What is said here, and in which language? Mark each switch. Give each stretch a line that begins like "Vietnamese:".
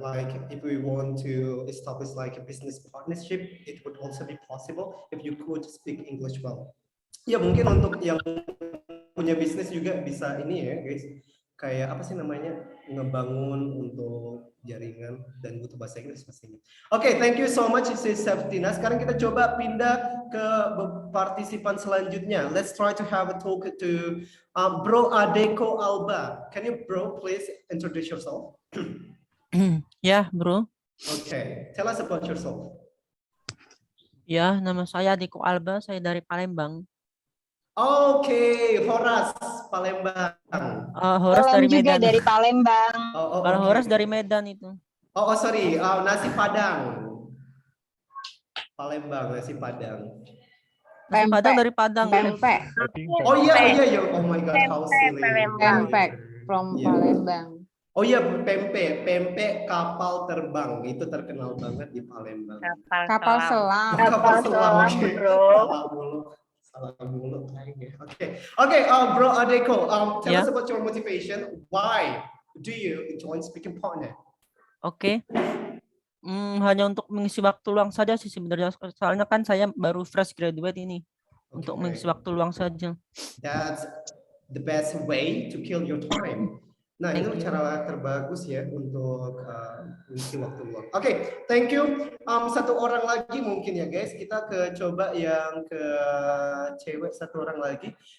English: Like if we want to establish like a business partnership, it would also be possible if you could speak English well.
Indonesian: Ya mungkin untuk yang punya bisnis juga bisa ini ya guys, kayak apa sih namanya, ngebangun untuk jaringan dan butuh bahasa Inggris pastinya. Oke,
English: thank you so much
Indonesian: Sis Septina. Sekarang kita coba pindah ke partisipan selanjutnya.
English: Let's try to have a talk to Bro Adeko Alba. Can you bro please introduce yourself?
Indonesian: Ya, bro.
English: Okay, tell us about yourself.
Indonesian: Ya, nama saya Adeko Alba, saya dari Palembang. Oke, Horas Palembang. Horas dari juga Medan. dari Palembang. Kalau
English: okay.
Indonesian: Horas dari Medan itu. Sorry, nasi Padang. Palembang, nasi Padang. Nasi Padang dari Padang. Pempek. Oh iya.
English: Oh my god, how silly. Pempek from Palembang.
Indonesian: Oh iya, pempek kapal terbang itu terkenal banget di Palembang. Kapal selam. Kapal selam, bro. Salah mulu kayaknya.
English: Oke, Bro Adeko, tell us about your motivation. Why do you join Speaking Partner?
Indonesian: Oke. Hanya untuk mengisi waktu luang saja sih sebenarnya. Soalnya kan saya baru fresh graduate ini. Untuk mengisi waktu luang saja.
English: That's the best way to kill your time.
Indonesian: Nah, itu
English: Thank you.
Indonesian: cara terbagus ya untuk mengisi waktu luang. Oke,
English: thank you.
Indonesian: Satu orang lagi mungkin ya guys. Kita coba yang ke cewek satu orang lagi.